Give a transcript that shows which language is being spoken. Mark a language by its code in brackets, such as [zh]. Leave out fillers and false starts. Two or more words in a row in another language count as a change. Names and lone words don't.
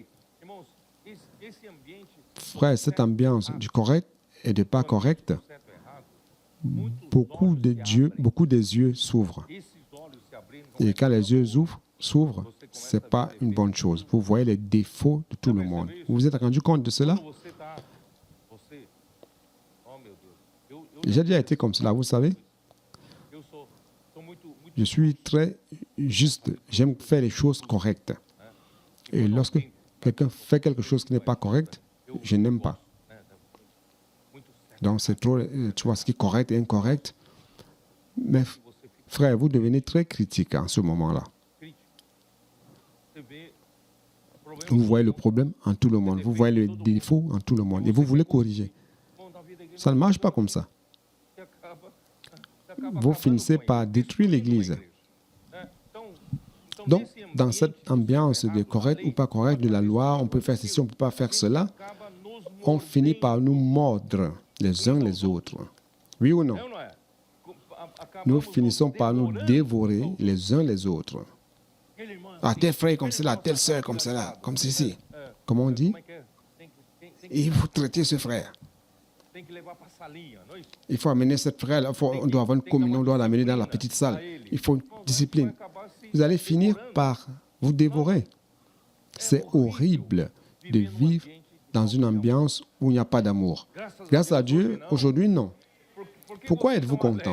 [fr] Frère, cette ambiance du correct et du pas correct, beaucoup des yeux s'ouvrent. Et quand les yeux s'ouvrent, ce n'est pas une bonne chose. Vous voyez les défauts de tout le monde. Vous vous êtes rendu compte de cela? J'ai déjà été comme cela, vous savez. [pt] eu sou muito [fr] Je suis très juste. J'aime faire les choses correctes. Et lorsque quelqu'un fait quelque chose qui n'est pas correct, je n'aime pas. [pt] né, muito certo. [fr] Donc c'est trop, tu vois, ce qui est correct et incorrect. Mais [pt] Você fica [fr] frère, vous devenez très critique en ce moment-là. [pt] crítico. Você vê problemas [fr] Vous voyez le problème en tout le monde. Vous voyez le défaut en tout le monde. Et vous voulez corriger. [pt] na vida da igreja. [fr] Ça ne marche pas comme ça. [pt] Você acaba [fr] Vous [pt] acabando [fr] finissez [pt] com a [fr] par [pt] igreja, [fr] détruire [pt] destruindo a [fr] l'Église. [pt] igreja, né? Então, [fr] Donc, [pt] nesse [fr] dans [pt] ambiente [fr] cette ambiance de [pt] errado da [fr] correct ou [pt] lei, [fr] pas correct de la loi, on peut faire ceci, on ne peut pas faire cela, [pt] acaba nos [fr] on finit par nous [pt] mordendo, [fr] mordre les uns les autres. Oui ou non? [pt] não é? Acabamos [fr] Nous [pt] nos [fr] finissons par nous [pt] devorando. [fr] dévorer les uns les autres. [pt] Aquele irmão [fr] Ah, [pt] assim, [fr] tel frère comme [pt] aquele [fr] cela, [pt] irmão [fr] telle [pt] assim, [fr] sœur comme cela, [pt] engraçado. [fr] comme ceci. [pt] É, [fr] Comment on dit? [pt] como é que é? Tem [fr] Et vous traitez ce frère. [pt] que levar para a salinha, não é isso? [fr] Il faut amener cette frère, on doit avoir une communion, on doit l'amener dans la petite salle. Il faut une discipline. Vous allez finir par vous dévorer. C'est horrible de vivre dans une ambiance où il n'y a pas d'amour. Grâce à Dieu, aujourd'hui, non. Pourquoi êtes-vous content?